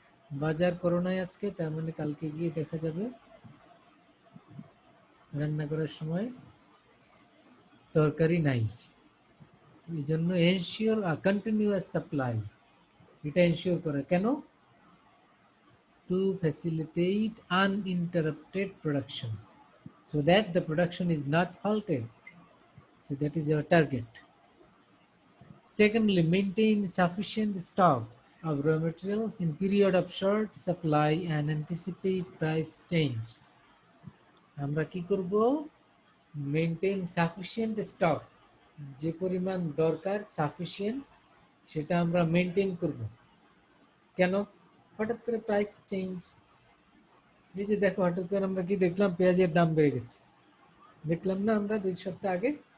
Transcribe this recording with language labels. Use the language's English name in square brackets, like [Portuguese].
[Bangla] বাজার করো নাই আজকে, তার মানে কালকে গিয়ে দেখা যাবে রান্না করার সময় তরকারি নাই। এই জন্য [English] ensure a continuous supply, [Bangla] এটা এনশিওর করে কেন? [English] To facilitate uninterrupted production so that the production is not halted. So that is your target. Secondly, maintain sufficient stocks of raw materials in period of short supply and anticipate price change. [Bangla] আমরা কি করব? [English] maintain sufficient stock, [Bangla] যে পরিমাণ দরকার sufficient সেটা আমরা maintain করব। কেন? হঠাৎ করে প্রাইস চেঞ্জ, এই যে দেখো হঠাৎ করে আমরা কি দেখলাম, পেঁয়াজের দাম বেড়ে গেছে, দেখলাম না আমরা 2 সপ্তাহ আগে।